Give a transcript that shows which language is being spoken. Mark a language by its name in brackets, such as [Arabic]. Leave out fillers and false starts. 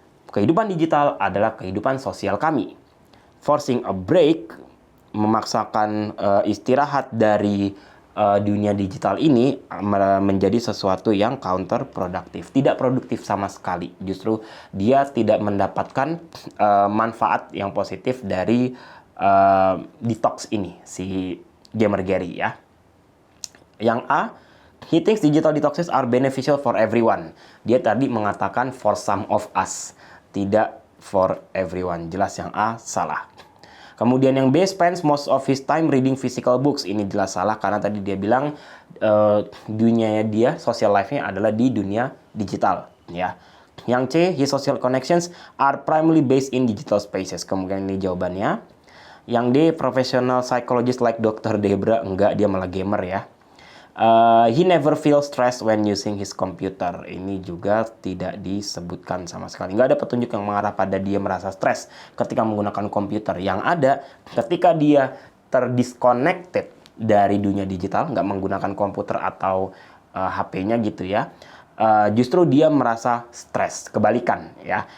[Indonesian] Kehidupan digital adalah kehidupan sosial kami. [English] Forcing a break, [Indonesian] memaksakan istirahat dari dunia digital ini menjadi sesuatu yang counterproductive, tidak produktif sama sekali. Justru dia tidak mendapatkan manfaat yang positif dari detox ini, si Gamer Gary ya. Yang A, [English] he thinks digital detoxes are beneficial for everyone. [Indonesian] Dia tadi mengatakan [English] for some of us, [Indonesian] tidak [English] for everyone. [Indonesian] Jelas yang A salah. Kemudian yang B, [English] spends most of his time reading physical books. [Indonesian] Ini jelas salah karena tadi dia bilang dunianya dia, social life-nya adalah di dunia digital. Ya. Yang C, [English] his social connections are primarily based in digital spaces. [Indonesian] Kemungkinan ini jawabannya. Yang D, [English] professional psychologist like Dr. Debra. [Indonesian] Enggak, dia malah gamer ya. [English] He never feels stressed when using his computer. [Indonesian] Ini juga tidak disebutkan sama sekali. Nggak ada petunjuk yang mengarah pada dia merasa stres ketika menggunakan komputer. Yang ada, ketika dia terdisconnected dari dunia digital, nggak menggunakan komputer atau HP-nya gitu ya, justru dia merasa stres, kebalikan ya.